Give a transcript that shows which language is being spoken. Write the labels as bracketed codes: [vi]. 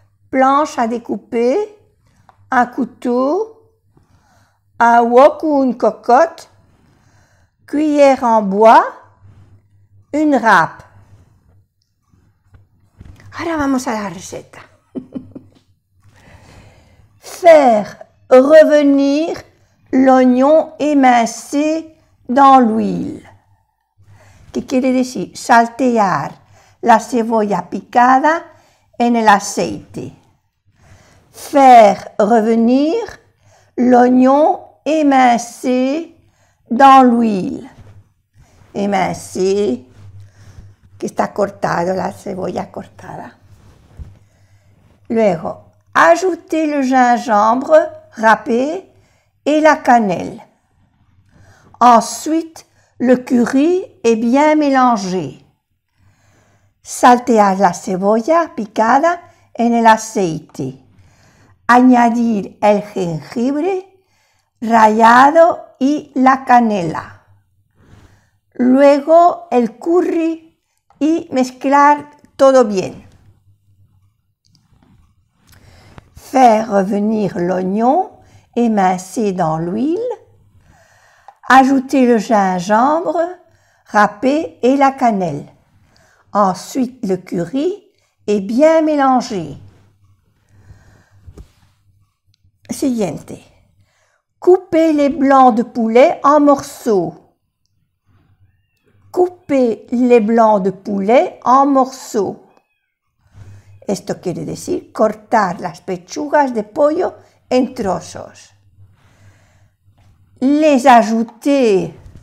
[fr] Planche à découper, un couteau, un wok ou une cocotte, cuillère en bois, une râpe. [es] Ahora vamos a la receta. [fr] Faire revenir l'oignon émincé dans l'huile. [es] ¿Qué quiere decir? Saltear la cebolla picada en el aceite. [fr] Faire revenir l'oignon émincé dans l'huile. [es] Émincé, que está cortado, la cebolla cortada. [fr] Luego, ajouter le gingembre râpé et la cannelle. Ensuite, le curry est bien mélangé. [es] Saltear la cebolla picada en el aceite. Añadir el jengibre rallado y la canela. Luego el curry y mezclar todo bien. [fr] Faire revenir l'oignon émincé dans l'huile. Ajoutez le gingembre râpé et la cannelle. Ensuite, le curry et bien mélanger. Siguiente. Coupez les blancs de poulet en morceaux. Coupez les blancs de poulet en morceaux. [es] Esto quiere decir cortar las pechugas de pollo en trozos. [fr] Les ajouter.